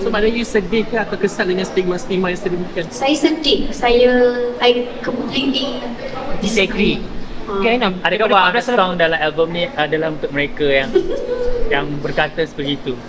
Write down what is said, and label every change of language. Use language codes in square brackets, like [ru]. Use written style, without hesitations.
[ms] So maknanya you sedih ke atau kesal dengan stigma-stigma yang sedemikian? Saya sedih, [en] I completely disagree. [ms] Okay, adakah beberapa song dalam album ni adalah untuk mereka yang berkata seperti itu?